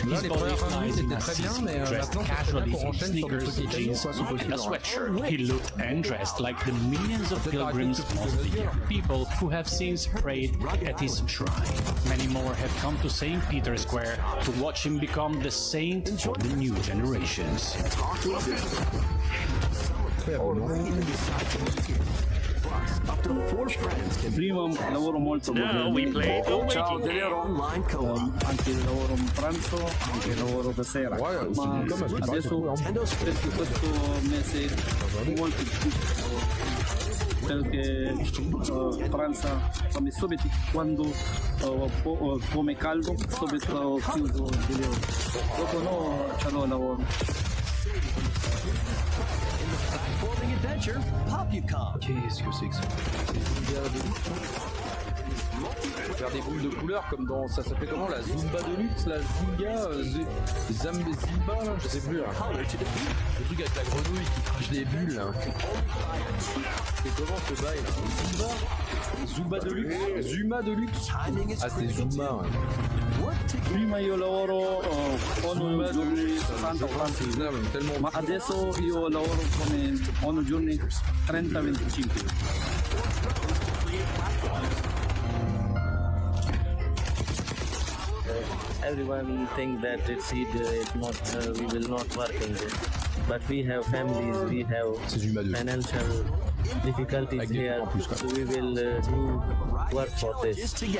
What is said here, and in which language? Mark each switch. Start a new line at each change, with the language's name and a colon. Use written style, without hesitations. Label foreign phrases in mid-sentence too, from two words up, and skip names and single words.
English: His body lies in Assisi, dressed casually in sneakers, jeans, and a sweatshirt. He looked and dressed like the millions of pilgrims, mostly young people, who have since prayed at his shrine. Many more have come to St. Peter's Square to watch him become the saint for the new generations.
Italian: Prima lavoro molto ciao, anche il lavoro in pranzo, anche il lavoro da sera, ma adesso per questo mese molto difficile perché pranza come subito quando come caldo subito chiuso dopo no c'è lavoro.
French: Qu'est-ce que c'est que ça? Faire des boules de couleurs comme dans, ça s'appelait comment, la Zumba de luxe, la Zimba, là, je sais plus là. Le truc avec la grenouille qui crache des bulles là. C'est comment ce bail là? Zumba de luxe? Zuma de luxe? Ah c'était Zuma ouais.
Italian: Prima io lavoro ogni giorno 60-80, ma adesso io lavoro come ogni giorno 30-25.
English: Everyone think that it's not we will not work in this, but we have families, we have financial difficulties here, so we will do work for this.